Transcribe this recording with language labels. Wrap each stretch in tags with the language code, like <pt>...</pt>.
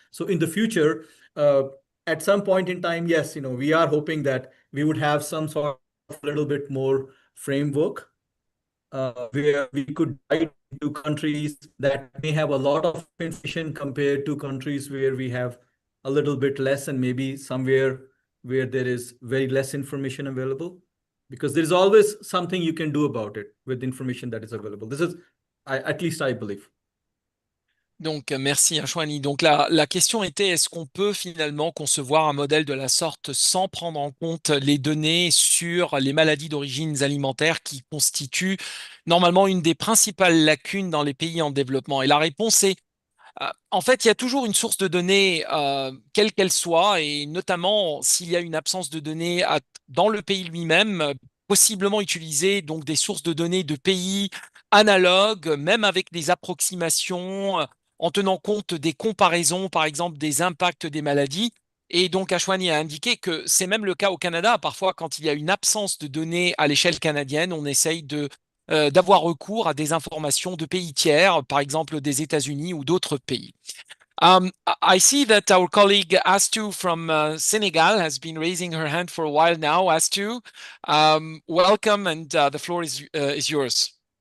<en>So in the future, at some point in time, yes, we are hoping that we would have some sort of little bit more framework where we could guide to countries that may have a lot of information compared to countries where we have a little bit less, and maybe somewhere where there is very less information available, because there's always something you can do about it with information that is available. This is, at least I believe.</en> <fr>Donc, merci Ashwani. Donc, la question était, est-ce qu'on peut finalement concevoir un modèle de la sorte sans prendre en compte les données sur les maladies d'origine alimentaire qui constituent normalement une des principales lacunes dans les pays en développement? Et la réponse est en fait, il y a toujours une source de données, quelle qu'elle soit, et notamment s'il y a une absence de données dans le pays lui-même, possiblement utiliser donc des sources de données de pays analogues, même avec des approximations, en tenant compte des comparaisons, par exemple, des impacts des maladies. Et donc, Ashwani a indiqué que c'est même le cas au Canada. Parfois, quand il y a une absence de données à l'échelle canadienne, on essaye d'avoir recours à des informations de pays tiers, par exemple des États-Unis ou d'autres pays.</fr> <en>I see that our colleague Astu from Senegal has been raising her hand for a while now. Astu, welcome, and the floor is yours.</en>